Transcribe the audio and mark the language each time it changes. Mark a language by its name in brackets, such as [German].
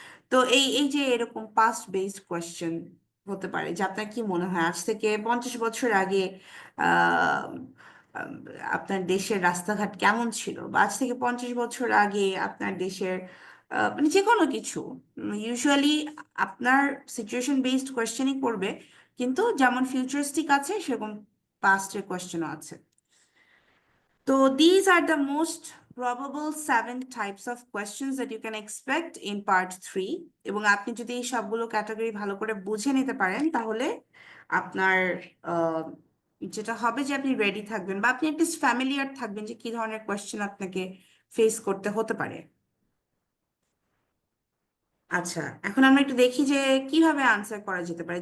[Bangla] তো এই এই যে এরকম পাস্ট বেসড কোয়েশ্চেন হতে পারে যে আপনার কি মনে হয় আজ থেকে 50 বছর আগে আহ, আম, আপনার দেশের রাস্তাঘাট কেমন ছিল, বা আজ থেকে 50 বছর আগে আপনার দেশের মানে যে কোনো কিছু। ইউজুয়ালি আপনার সিচুয়েশন বেসড কোয়েশ্চেনই করবে, কিন্তু যেমন ফিউচারিস্টিক আছে সেরকম পাস্টের কোয়েশ্চেনও আছে। [English] So these are the most probable 7 types of questions that you can expect in part 3. [Bangla] এবং আপনি যদি এই সবগুলো ক্যাটাগরি ভালো করে বুঝে নিতে পারেন, তাহলে আপনার আহ, যেটা হবে যে আপনি রেডি থাকবেন, বা আপনি একটু ফ্যামিলিয়ার থাকবেন যে কি ধরনের কোয়েশ্চেন আপনাকে ফেস করতে হতে পারে। আচ্ছা, এখন আমরা একটু দেখি যে কিভাবে আনসার করা যেতে পারে।